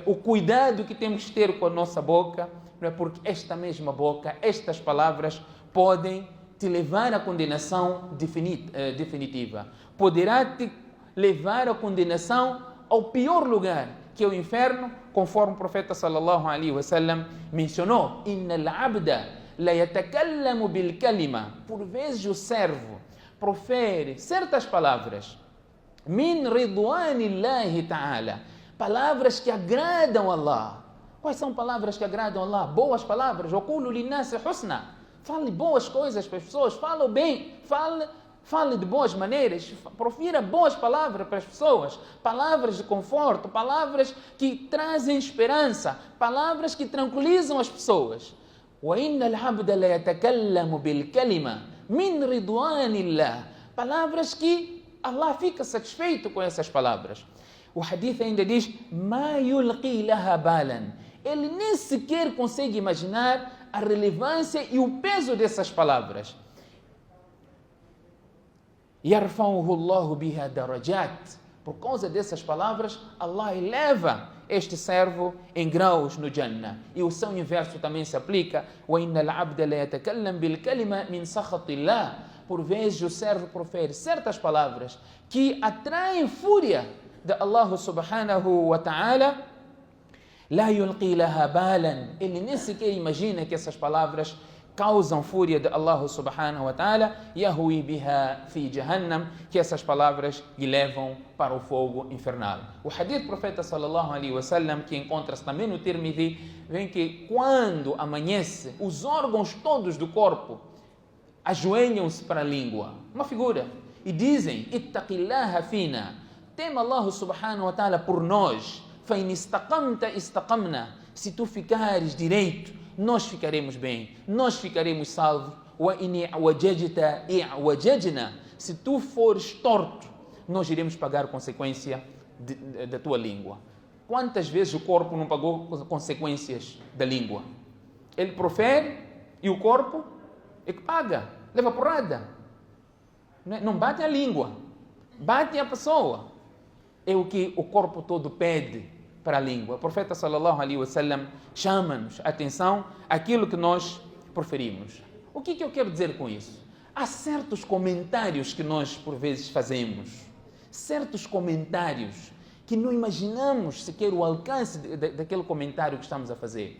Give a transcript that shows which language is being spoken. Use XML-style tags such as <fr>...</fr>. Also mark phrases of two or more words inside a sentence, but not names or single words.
<pt>O cuidado que temos que ter com a nossa boca, não é? Porque esta mesma boca, estas palavras podem te levar à condenação definitiva. Poderá te levar à condenação ao pior lugar, que é o inferno, conforme o profeta</pt> <ar>صلى الله عليه وسلم</ar> <pt>mencionou:</pt> <ar>"إن العبد ليتكلم بالكلمة".</ar> <pt>Por vezes o servo profere certas palavras,</pt> <ar>من رضوان الله تعالى,</ar> <pt>palavras que agradam a Allah. Quais são palavras que agradam a Allah? Boas palavras.</pt> <ar>وَقُولُوا لِلنَّاسِ حُسْنًا.</ar> <pt>Fale boas coisas para as pessoas, fale bem, fale de boas maneiras, profira boas palavras para as pessoas, palavras de conforto, palavras que trazem esperança, palavras que tranquilizam as pessoas.</pt> <ar>وَإِنَّ الْعَبْدَ لَيَتَكَلَّمُ بِالْكَلِمَةِ مِنْ رِضْوَانِ اللَّهِ.</ar> <pt>Palavras que Allah fica satisfeito com essas palavras. O hadith ainda diz:</pt> <ar>"ما يلقي لها بالا".</ar> <pt>Ele nem sequer consegue imaginar a relevância e o peso dessas palavras.</pt> <ar>"يرفعه الله بها درجات".</ar> <pt>Por causa dessas palavras, Allah eleva este servo em graus no Jannah. E o seu inverso também se aplica:</pt> <ar>"وإن العبد ليتكلم بالكلمة من سخط الله".</ar> <pt>Por vezes o servo profere certas palavras que atraem fúria de Allah</pt> <ar>سبحانه وتعالى. لا يلقي لها بالا.</ar> <pt>Ele nem sequer imagina que essas palavras causam fúria de Allah</pt> <ar>سبحانه وتعالى. يهوي بها في جهنم,</ar> <pt>que essas palavras lhe levam para o fogo infernal. O hadith do profeta</pt> <ar>صلى الله عليه وسلم,</ar> <pt>que encontra-se também no Tirmidhi, vem que quando amanhece, os órgãos todos do corpo ajoelham-se para a língua, uma figura, e dizem:</pt> <ar>"اتق الله فينا",</ar> <pt>tema Allah</pt> <ar>سبحانه وتعالى</ar> <pt>por nós.</pt> <ar>"فإن استقمت استقمنا",</ar> <pt>se tu ficares direito, nós ficaremos bem, nós ficaremos salvos.</pt> <ar>"وإن اعوججت اعوججنا",</ar> <pt>se tu fores torto, nós iremos pagar a consequência da tua língua. Quantas vezes o corpo não pagou consequências da língua? Ele profere e o corpo é que paga, leva porrada. Não bate a língua, bate a pessoa. É o que o corpo todo pede para a língua. O profeta</pt> <ar>صلى الله عليه وسلم</ar> <pt>chama-nos a atenção àquilo que nós proferimos. O que eu quero dizer com isso? Há certos comentários que nós por vezes fazemos, certos comentários que não imaginamos sequer o alcance daquele comentário que estamos a fazer.</pt>